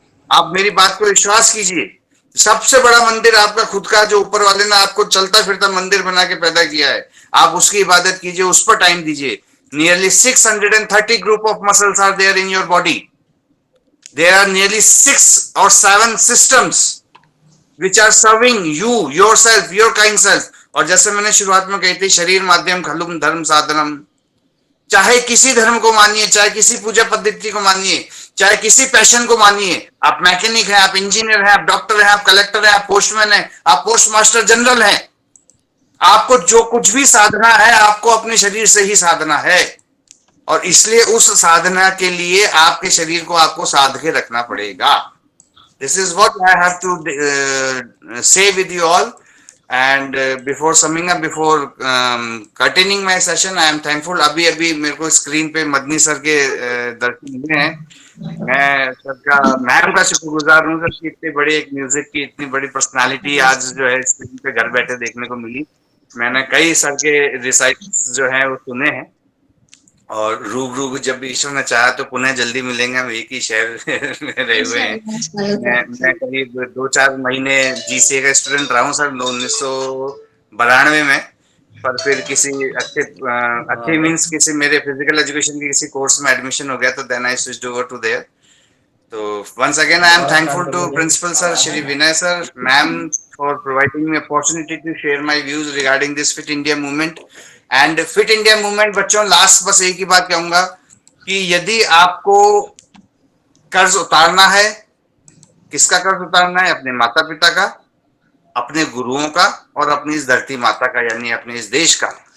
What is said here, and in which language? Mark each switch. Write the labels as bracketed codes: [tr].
[hi] आप मेरी बात को विश्वास कीजिए, सबसे बड़ा मंदिर आपका खुद का, जो ऊपर वाले ने आपको चलता फिरता मंदिर बना के पैदा किया है, आप उसकी इबादत कीजिए, उस पर टाइम दीजिए। [en] Nearly 630 group of muscles are there in your body. There are nearly 6 or 7 systems which are serving you, yourself, your kind self. [hi] और जैसे मैंने शुरुआत में कही थी, [sa] शरीर माध्यम खलु धर्म साधनम, [hi] चाहे किसी धर्म को मानिए, चाहे किसी पूजा पद्धति को मानिए, चाहे किसी पैशन को मानिए, आप मैकेनिक हैं, आप इंजीनियर हैं, आप डॉक्टर हैं, आप कलेक्टर हैं, आप पोस्टमैन हैं, आप पोस्ट मास्टर जनरल हैं, आपको जो कुछ भी साधना है आपको अपने शरीर से ही साधना है, और इसलिए उस साधना के लिए आपके शरीर को आपको साध के रखना पड़ेगा. [en] This is what I have to say with you all. And before summing up, before continuing my session, I am thankful. [hi] अभी मेरे को स्क्रीन पे मदनी सर के दर्शन हुए हैं. मैं सर का, मैम का शुक्रगुजार हूँ सर कि इतने बड़े एक म्यूजिक की इतनी बड़ी पर्सनालिटी आज जो है स्क्रीन पे घर बैठे देखने को मिली. मैंने कई सर के रिसाइट्स जो हैं वो सुने हैं, और रूबरू जब ईश्वर ने चाहा तो पुनः जल्दी मिलेंगे. हम एक ही शहर में रहे हुए हैं. मैं करीब 2-4 महीने जीसीए का स्टूडेंट रहा हूँ सर 1992 में, पर फिर किसी अच्छे मींस किसी मेरे फिजिकल एजुकेशन के किसी कोर्स में एडमिशन हो गया, तो [en] Then I switched over to there. तो once again I am thankful to Principal Sir Shri Vinay Sir, Ma'am, for providing me opportunity to share my views regarding this Fit India movement. [hi] And fit India movement बच्चों, last बस एक ही बात कहूंगा कि यदि आपको कर्ज उतारना है, किसका कर्ज उतारना है? अपने माता पिता का, अपने गुरुओं का, और अपनी इस धरती माता का, यानी अपने इस देश का.